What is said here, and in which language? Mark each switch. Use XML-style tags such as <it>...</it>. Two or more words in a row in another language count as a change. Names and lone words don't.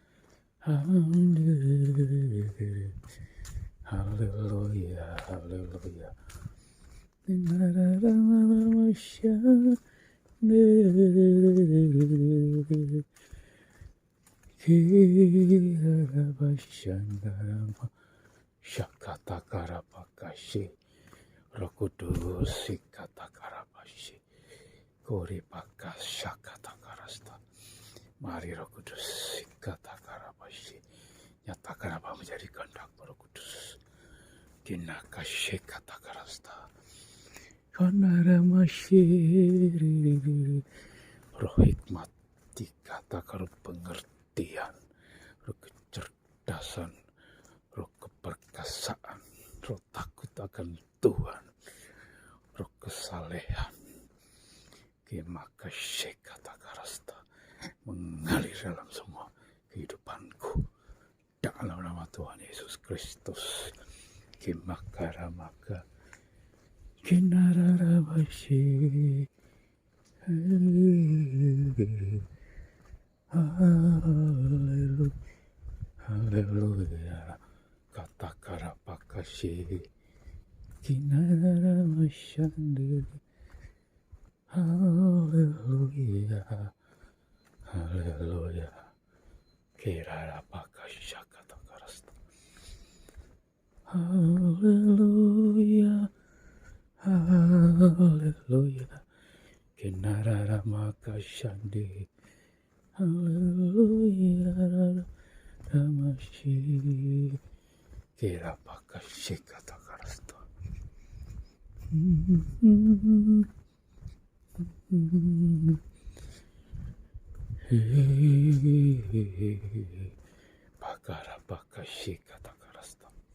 <id>Haleluya, haleluya. Narama Shandarama. Kirabashandarama Shakatakarabashi Roh Kudus Sikatakarabasi Koribaka Shakatakarasta. Mari Roh Kudus Sikatakarabasi, nyatakan apa menjadi kehendak Roh Kudus. Kinaka Shakatakarasta Kanaramashi Roh hikmat dikatakan pengertian, roh kecerdasan, roh keperkasaan, roh takut akan Tuhan, roh kesalehan, maka kata karasta mengalir dalam semua kehidupanku dalam nama Tuhan Yesus Kristus. Maka kinararabashi. Haleluya, haleluya, kata karapakasi, kinara masyandiri. Haleluya, haleluya, kirarapakasya kata karasta. Haleluya, haleluya, kinara makasandi. Haleluya, Ramashi, Kirapakashika Takarasta. Bakara bakashi katakarasta.</id>